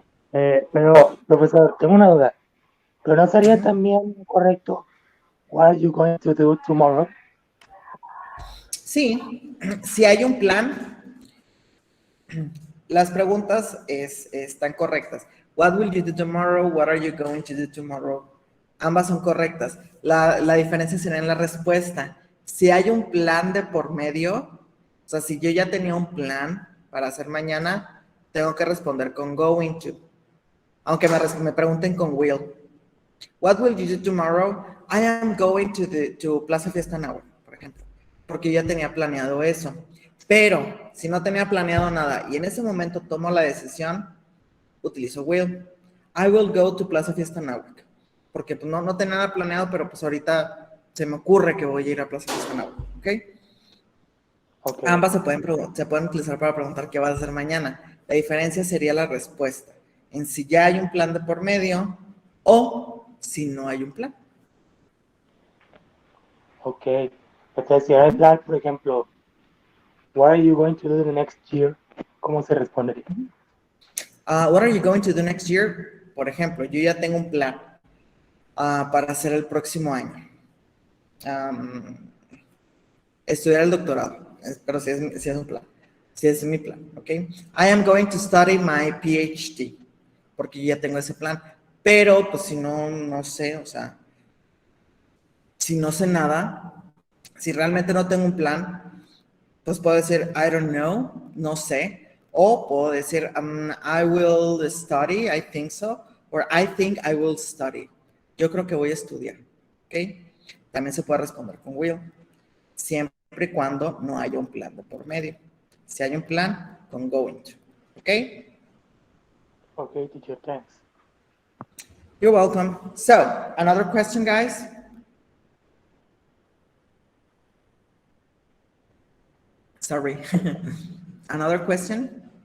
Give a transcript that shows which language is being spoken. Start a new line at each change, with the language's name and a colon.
Spanish: Pero, profesor, tengo una duda. ¿Pero no sería también correcto
English: what are you going to do tomorrow?
Spanish: Sí, si hay un plan, las preguntas están correctas.
English: What will you do tomorrow? What are you going to do tomorrow?
Spanish: Ambas son correctas. La diferencia será en la respuesta. Si hay un plan de por medio, o sea, si yo ya tenía un plan para hacer mañana, tengo que responder con going to. Aunque me pregunten con will.
English: What will you do tomorrow? I am going to Plaza Fiesta Now,
Spanish: por ejemplo. Porque yo ya tenía planeado eso. Pero, si no tenía planeado nada y en ese momento tomo la decisión, utilizo will.
English: I will go to Plaza Fiesta Now.
Spanish: Porque pues, no tenía nada planeado, pero pues ahorita se me ocurre que voy a ir a Plaza Fiesta Now. ¿Ok? Okay. Ambas se pueden utilizar para preguntar qué vas a hacer mañana. La diferencia sería la respuesta. En si ya hay un plan de por medio o si no hay un plan. Ok. Entonces, si hay plan, por ejemplo,
English: what are you going to do the next year?
Spanish: ¿Cómo se respondería?
English: What are you going to do next year?
Spanish: Por ejemplo, yo ya tengo un plan para hacer el próximo año. Estudiar el doctorado, pero si es un plan. Si es mi plan, ¿ok?
English: I am going to study my PhD,
Spanish: porque yo ya tengo ese plan. Pero, pues, si no, no sé, o sea, si no sé nada, si realmente no tengo un plan, pues puedo decir,
English: I don't know,
Spanish: no sé, o puedo decir,
English: I will study, I think so, or I think I will study.
Spanish: Yo creo que voy a estudiar, ¿ok? También se puede responder con will, siempre y cuando no haya un plan de por medio. Si hay un plan, con going to, ¿ok?
English: Okay, teacher, thanks. You're welcome. So, another question, guys? Sorry. Another question?